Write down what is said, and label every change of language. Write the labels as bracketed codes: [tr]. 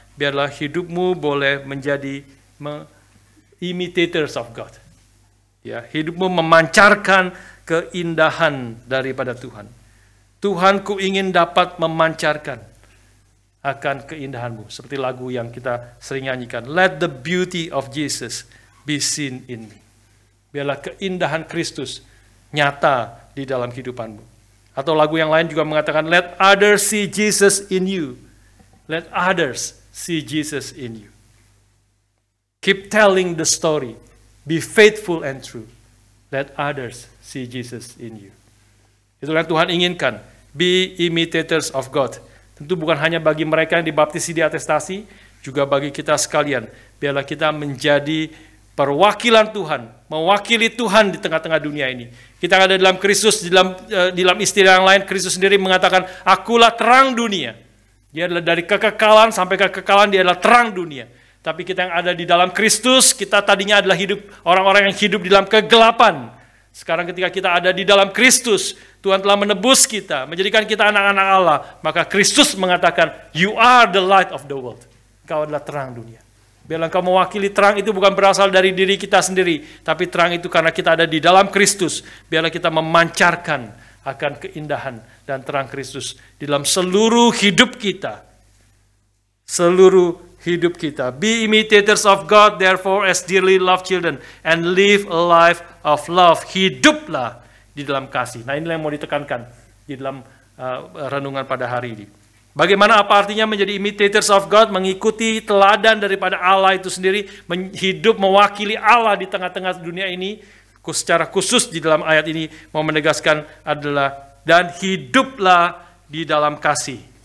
[id] Biarlah hidupmu boleh menjadi [en] imitators of God. [id] Ya, hidupmu memancarkan keindahan daripada Tuhan. Tuhan, ku ingin dapat memancarkan akan keindahanmu. Seperti lagu yang kita sering nyanyikan. [en] Let the beauty of Jesus be seen in me. [id] Biarlah keindahan Kristus nyata di dalam kehidupanmu. Atau lagu yang lain juga mengatakan, [en] let others see Jesus in you. Let others see Jesus in you. Keep telling the story. Be faithful and true. Let others see Jesus in you. [id] Itulah yang Tuhan inginkan. [en] Be imitators of God. [id] Tentu bukan hanya bagi mereka yang dibaptisi di atestasi, juga bagi kita sekalian. Biarlah kita menjadi perwakilan Tuhan, mewakili Tuhan di tengah-tengah dunia ini. Kita ada dalam Kristus, di dalam istilah yang lain, Kristus sendiri mengatakan, akulah terang dunia. Dia adalah dari kekekalan sampai kekekalan, dia adalah terang dunia. Tapi kita yang ada di dalam Kristus, kita tadinya adalah hidup orang-orang yang hidup di dalam kegelapan. Sekarang ketika kita ada di dalam Kristus, Tuhan telah menebus kita, menjadikan kita anak-anak Allah. Maka Kristus mengatakan, [en] you are the light of the world. [id] Kau adalah terang dunia. Biarlah engkau mewakili terang itu bukan berasal dari diri kita sendiri, tapi terang itu karena kita ada di dalam Kristus. Biarlah kita memancarkan akan keindahan dan terang Kristus di dalam seluruh hidup kita. Seluruh hidup kita. [en] Be imitators of God, therefore, as dearly loved children, and live a life of love. [id] Hiduplah di dalam kasih. Nah, inilah yang mau ditekankan di dalam renungan pada hari ini. Bagaimana apa artinya menjadi [en] imitators of God, [id] mengikuti teladan daripada Allah itu sendiri, hidup mewakili Allah di tengah-tengah dunia ini. Secara khusus di dalam ayat ini mau menegaskan adalah, dan hiduplah di dalam kasih.